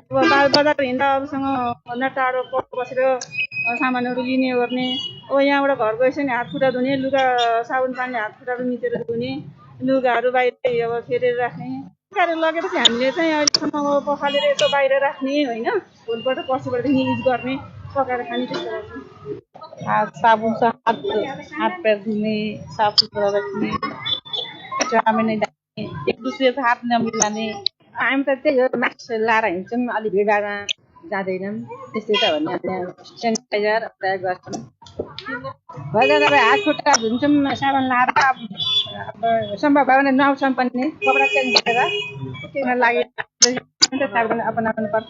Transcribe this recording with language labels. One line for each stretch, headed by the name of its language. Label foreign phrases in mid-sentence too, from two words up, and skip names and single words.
Nepali: अब बजार हिँड्दा अरूसँग भन्दा टाढो बसेर सामानहरू लिने गर्ने, अब यहाँबाट घर गएपछि नि हात खुट्टा धुने, लुगा साबुन पानीले हात खुट्टाहरू मिचेर धुने, लुगाहरू बाहिर अब फेरेर राख्ने कार्य लगेपछि हामीले चाहिँ अहिलेसम्म पखालेर यसो बाहिर राख्ने होइन, भोलिपल्ट पर्सिपल्टदेखि युज गर्ने, पकाएर खाने त्यस्तो गर्छौँ।
Hindi: साबुनसँग हात पैर धुने, साफ सुथरा रखने, जामे नहीं जाने, एक दूसरे से हाथ न मिलाने,
Nepali: हामी त त्यही हो मास्क लाएर हिँड्छौँ, अलिक भिडभाडमा जाँदैनौँ, त्यस्तै त हो नि। सेनिटाइजर प्रयोग गर्छौँ, भएन तपाईँ हात खुट्टा धुन्छौँ साबुन लाएर। अब सम्भव भयो भने नुहाउँछौँ पनि, कपडा चेन्ज गरेर किन लागि साबुन अपनाउनु पर्छ।